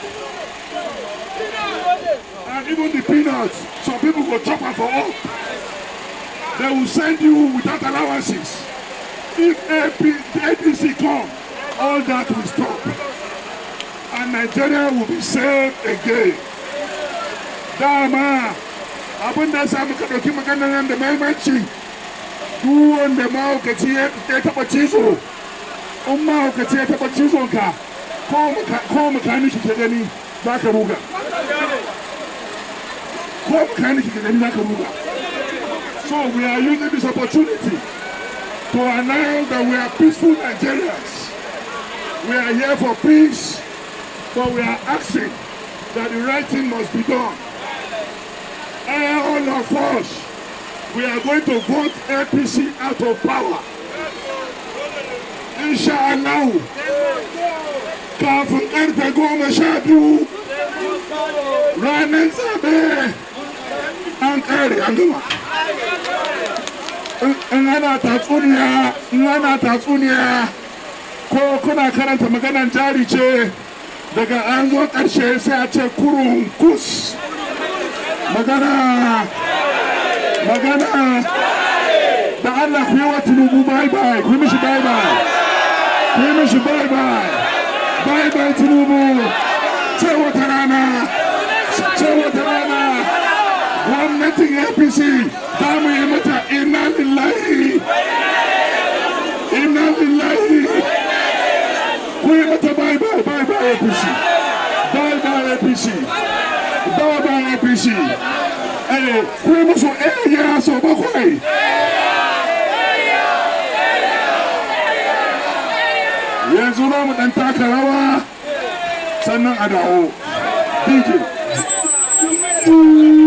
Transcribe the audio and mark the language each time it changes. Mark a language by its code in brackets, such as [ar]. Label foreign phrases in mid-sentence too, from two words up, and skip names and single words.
[en] And even the peanuts, some people will chop them for up. They will send you without allowances. If APC come, all that will stop. And Nigeria will be saved again. [ha] Dama, abin da sa muka ɗauki maganar nan da mahimmanci, duk wanda mahaukaci ya taɓa cizo, in mahaukaci ya taɓa cizonka, ko makaniki ke gani za ka ruga. [en] So we are using this opportunity to announce that we are peaceful Nigerians. We are here for peace, but we are asking that the right thing must be done. And all of us, we are going to vote APC out of power. [ha] Inshallah, kafin ƙarfe 12 ranar zaɓe an ƙare an gama. In ana tatsuniya ko kuna karanta maganan jari ce daga an zo ƙarshe sai a ce kurun kus. Magana da Allah ku yi wa Tinubu bye-bye, ku yi mishi bye-bye, bye-bye Tinubu, sai wata rana, gwamnatin APC za mu yi mata [ar] إنا لله, [ha] ku yi mata bye-bye APC, bye-bye APC, ku yi musu ya so bakwai. Yanzu za mu ɗan taka rawa sannan a dawo. DJ.